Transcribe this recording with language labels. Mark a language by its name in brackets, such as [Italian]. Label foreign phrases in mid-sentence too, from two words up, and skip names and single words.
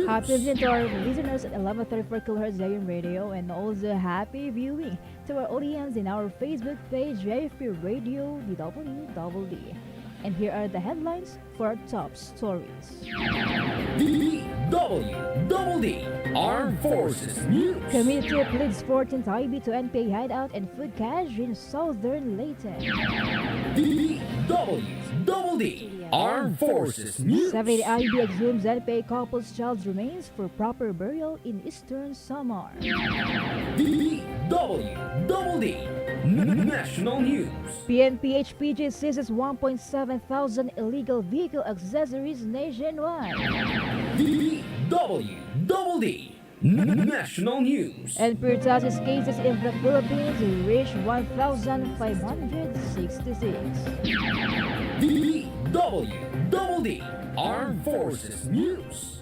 [English] Happy listening to our listeners at 1134 kHz AM radio, and also happy viewing to our audience in our Facebook page, AFP Radio DWDD. And here are the headlines for our top stories. DWDD Armed Forces News. Community pleads 14th IB to NPA hideout and food cache in southern Leyte. DWDD Armed Forces News. 70 IB exhumes NPA couple's child's remains for proper burial in eastern Samar. DWDD National News. PNP-HPG seizes 1.7 thousand illegal vehicle accessories nationwide. DWDD National News. And Pertussis cases in the Philippines reach 1,566. DWDD Armed Forces News.